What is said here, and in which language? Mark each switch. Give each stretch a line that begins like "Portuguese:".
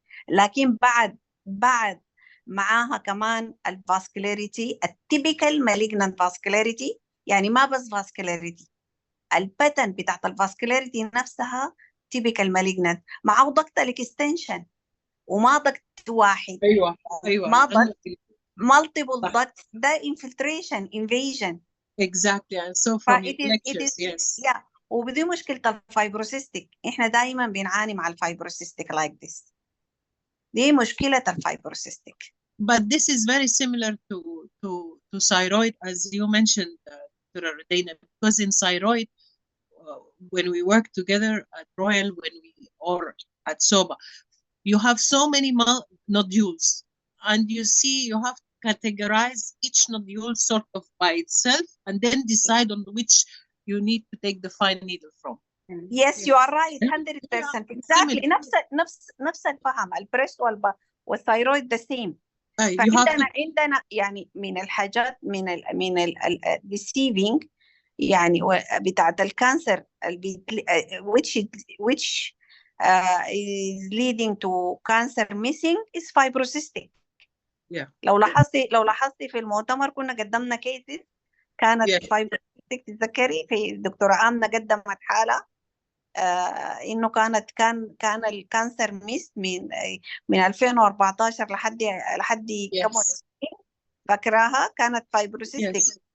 Arabic: لكن بعد معاها كمان الفاسكولاريتي، التيبيكال مالجنانت فاسكولاريتي، يعني ما بس فاسكولاريتي، الباتن بتاعت الفاسكولاريتي نفسها تيبيكال مالجنانت، معاه ضغط الاكستنشن وما ضغط واحد. ايوه ما ضغط مالتيبل ضغط، ده انفلتريشن انفيجن.
English: Exactly, and so from your lectures, yes. Yeah.
Arabic: وبدي مشكلة الفايبروسيستيك، احنا دائما بنعاني مع الفايبروسيستيك
English: like this.
Arabic: دي مشكلة الفايبروسيستيك.
English: But this is very similar to thyroid, as you mentioned, Dr. Rhodiana, because in thyroid, when we work together at Royal, or at SOBA, you have so many nodules, and you have to categorize each nodule sort of by itself, and then decide on which you need to take the fine needle from. Yes, you are right, 100%. Exactly.
Arabic: نفس الفهم. البريست والثايرويد
English: the same.
Arabic: عندنا يعني من الحاجات من ال deceiving يعني بتاعت الكانسر
English: which is leading to cancer missing is fibrocystic. Yeah.
Arabic: لو لاحظتي في المؤتمر كنا قدمنا كيسز كانت fibrocystic. تتذكري في الدكتورة آمنة قدمت حالة انه كان الكانسر ميس من 2014 لحد كم، فاكراها؟ كانت فايبروسيستيك.